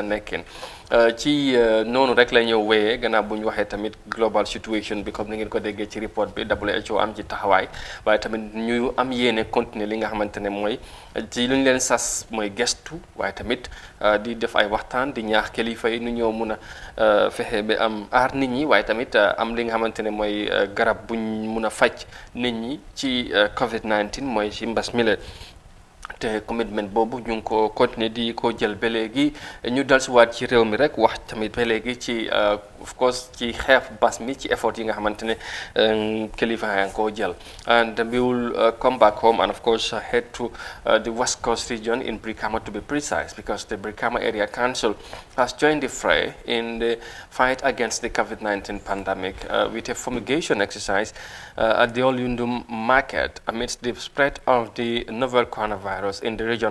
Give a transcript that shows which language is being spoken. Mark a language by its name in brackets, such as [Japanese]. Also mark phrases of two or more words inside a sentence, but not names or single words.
[Wolof] nekkin ci noonu rek la ñëw wéyee gannaaw bu ñu waxee tamit [English] global situation [Wolof] bi comme ni ngeen ko déggee ci report bi WHO am ci taxawaay waaye tamit ñu am yéene continuer li nga xamante ne mooy ci lu ñu leen sas mooy gestu waaye tamit di def ay waxtaan di ñaax kilifa yi nu ñëw mun a fexe ba am aar nit ñi waaye tamit am li nga xamante ne mooy garab buñ mun a faj nit ñi ci COVID-19 mooy ci mbas mi la te commitment boobu ñu ngi ko continuer di ko jël ba léegi ñu dellusiwaat ci réew mi rek wax tamit ba léegi ci [English] of course [Wolof] ci xeex bas mi ci effort yi nga xamante ne kilifa yaa ngi koo jël [English] and we will come back home and of course head to the West Coast region in Brikama to be precise because the Brikama Area Council has joined the fray in the fight against the COVID-19 pandemic with a fumigation exercise at the Olyundum market amidst the spread of the novel coronavirus in the region.